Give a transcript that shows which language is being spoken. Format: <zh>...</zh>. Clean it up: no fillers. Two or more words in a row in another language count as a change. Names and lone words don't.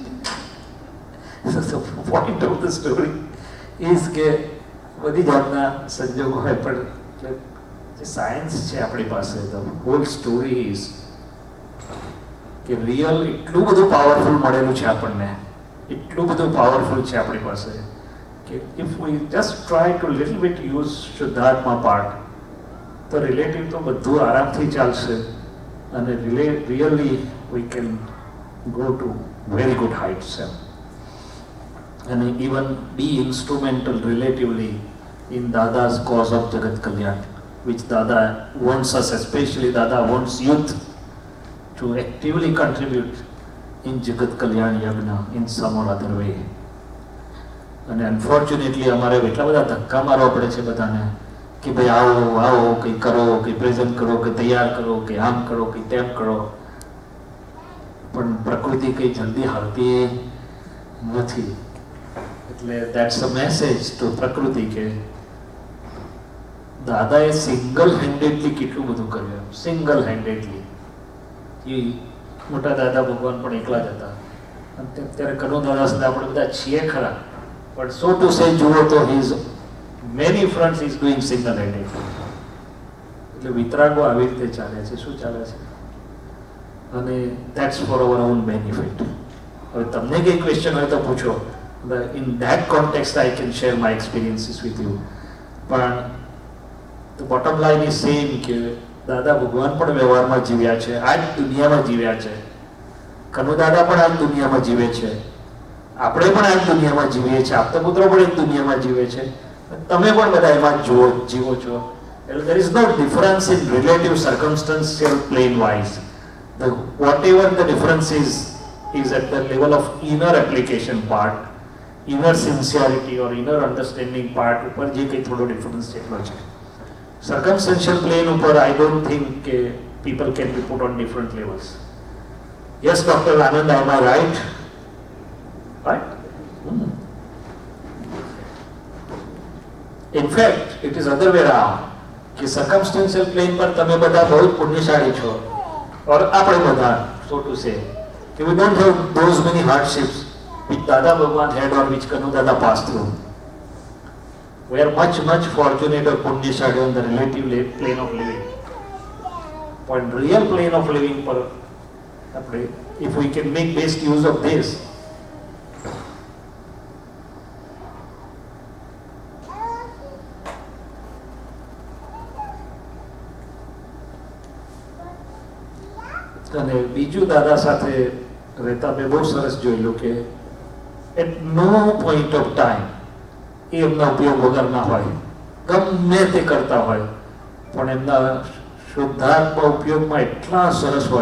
<en>point of the story is</en> <gu>કે બધી જાતના સંજોગો હોય, પણ જે સાયન્સ છે આપણી પાસે,</gu> <en>the whole story is</en> <gu>કે રિયલ એટલું બધું પાવરફુલ મળેલું છે આપણને, એટલું બધું પાવરફુલ છે આપણી પાસે કે</gu> <en>if we just try to little bit use શુદ્ધાત્મા part,</en> <gu>તો રિલેટિવ તો બધું આરામથી ચાલશે અને</gu> <en>really we can go to very good heights and even be instrumental relatively in Dada's cause of</en> <gu>જગત કલ્યાણ,</gu> <en>which Dada wants us, especially Dada wants youth to actively contribute in</en> <gu>જગત કલ્યાણ</gu> <en>Yagna in some or other way.</en> <gu>અને અનફોર્ચ્યુનેટલી અમારે એટલા બધા ધક્કા મારવા પડે છે બધાને કે ભાઈ આવો આવો, કંઈ કરો, કંઈ પ્રેઝન્ટ કરો, કંઈ તૈયાર કરો, કંઈ આમ કરો, કંઈ તેમ કરો, પણ પ્રકૃતિ કંઈ જલ્દી હાલતી નથી. એટલે</gu> <en>that's a message to</en> <gu>પ્રકૃતિ કે દાદાએ</gu> <en>single handedly</en> <gu>કેટલું બધું કર્યું,</gu> <en>single handedly.</en> <gu>એ મોટા દાદા ભગવાન પણ એકલા જ હતા. અત્યારે કનુ દાદા સાથે આપણે બધા છીએ ખરા,</gu> <en>but so to say</en> <gu>જુઓ તો</gu> <en>his many fronts is doing single handed.</en> <gu>એટલે વિતરાગો આવી રીતે ચાલે છે. શું ચાલે છે?</gu> <en>અને that's for our own benefit.</en> <gu>હવે તમને કંઈ ક્વેશ્ચન હોય તો પૂછો.</gu> <en>In that context I can share my experiences with you.</en> <gu>પણ</gu> <en>the bottom line is same</en> <gu>કે દાદા ભગવાન પણ વ્યવહારમાં જીવ્યા છે, આ જ દુનિયામાં જીવ્યા છે. કનુ દાદા પણ આ જ દુનિયામાં જીવે છે, આપણે પણ આ દુનિયામાં જીવીએ છીએ, આપતા પુત્રો પણ એક દુનિયામાં જીવે છે, તમે પણ બધા એમાં જીવો છો.</gu> <en>There is no difference in relative circumstantial plane wise. Whatever the difference is at the level of inner application part, inner sincerity or inner understanding part</en> <gu>ઉપર જે કંઈ થોડો ડિફરન્સ એટલો છે.</gu> <en>Circumstantial plane ઉપર I don't think people can be put on different levels. Yes, Dr. Anand, am I right? Right? In fact, it is other way around. कि circumstantial plane पर</en> <gu>તમે બધા બહુ પુણ્યશાળી છો</gu> <en>और</en> <gu>આપણે બધા</gu> <en>so to say कि we don't have those many hardships which Dada Bhagwan had or which Kanu Dada passed through. We are much fortunate or punyashali on the relative plane of living. But real plane of living, if we can make best use of this,</en> <gu>અને બીજું દાદા સાથે રહેતા મેં બહુ સરસ જોયેલું કે</gu> <en>at no point of time</en> <gu>એ એમના ઉપયોગ વગરના હોય, ગમે તે કરતા હોય, પણ એમના શુદ્ધાત્મા ઉપયોગમાં એટલા સરસ હોય.</gu>